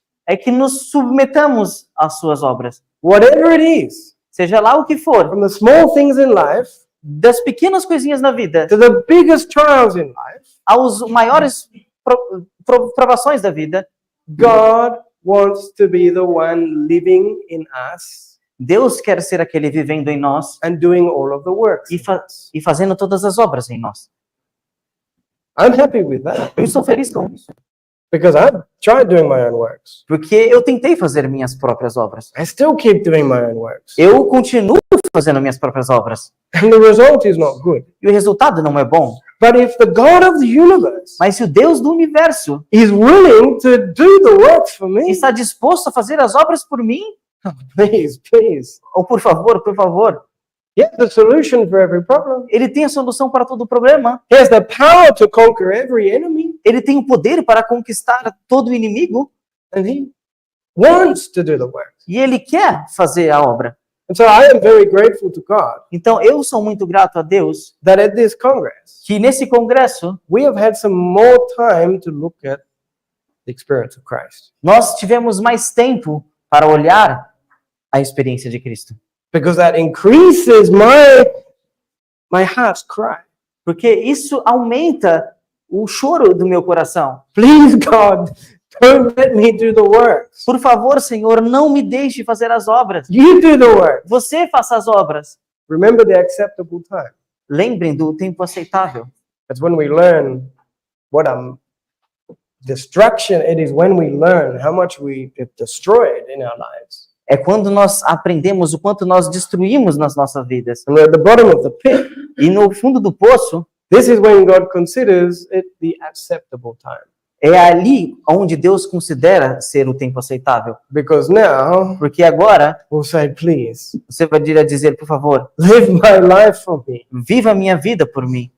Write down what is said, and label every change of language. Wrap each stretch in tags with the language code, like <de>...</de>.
<pt>é que nos submetamos às suas obras.</pt> <en>Whatever it is,</en> <pt>Seja lá o que for,</pt> <en>from the small things in life</en> <pt>das pequenas coisinhas na vida</pt> <en>to the biggest trials in life,</en> <pt>aos maiores provações da vida,</pt> <en>God wants to be the one living in us</en> <pt>Deus quer ser aquele vivendo em nós</pt> <en>and doing all of the works.</en> <pt>e fazendo todas as obras em nós.</pt> <en>I'm happy with that</en> <pt>Eu estou feliz com isso,</pt> <en>because I've tried doing my own works.</en> <pt>porque eu tentei fazer minhas próprias obras.</pt> <en>I still keep doing my own works.</en> <pt>Eu continuo fazendo minhas próprias obras.</pt> <en>And the result is not good.</en> <pt>E o resultado não é bom.</pt> <en>But if the God of the universe</en> <pt>Mas se o Deus do universo</pt> <en>is willing to do the works for me,</en> <pt>está disposto a fazer as obras por mim,</pt> <en>please, please.</en> <pt>ou por favor,</pt> <en>He has the solution for every problem.</en> <pt>Ele tem a solução para todo problema.</pt> <en>He has the power to conquer every enemy.</en> <pt>Ele tem o poder para conquistar todo inimigo</pt> <en>And He wants to do the work.</en> <pt>e Ele quer fazer a obra.</pt> <en>And so I am very grateful to God</en> <pt>Então eu sou muito grato a Deus</pt> <en>that at this Congress,</en> <pt>que nesse congresso</pt> <en>we have had some more time to look at the experience of Christ.</en> <pt>nós tivemos mais tempo para olhar a experiência de Cristo.</pt> <en>Because that increases my heart's cry.</en> <pt>Porque isso aumenta o choro do meu coração.</pt> <en>Please, God, don't let me do the works.</en> <pt>Por favor, Senhor, não me deixe fazer as obras.</pt> <en>You do the work.</en> <pt>Você faça as obras.</pt> <en>Remember the acceptable time.</en> <pt>Lembrem do tempo aceitável.</pt> <en>That's when we learn what destruction it is, when we learn how much we have destroyed in our lives.</en> <pt>É quando nós aprendemos o quanto nós destruímos nas nossas vidas.</pt> <en>And we're at the bottom of the pit.</en> <pt>E no fundo do poço,</pt> <en>This is when God considers it the acceptable time.</en> <pt>é ali onde Deus considera ser o tempo aceitável.</pt> <en>Because now</en> <pt>Porque agora</pt> <en>we'll say, please,</en> <pt>você vai dizer, por favor,</pt> <en>live my life for me.</en> <pt>viva a minha vida por mim.</pt>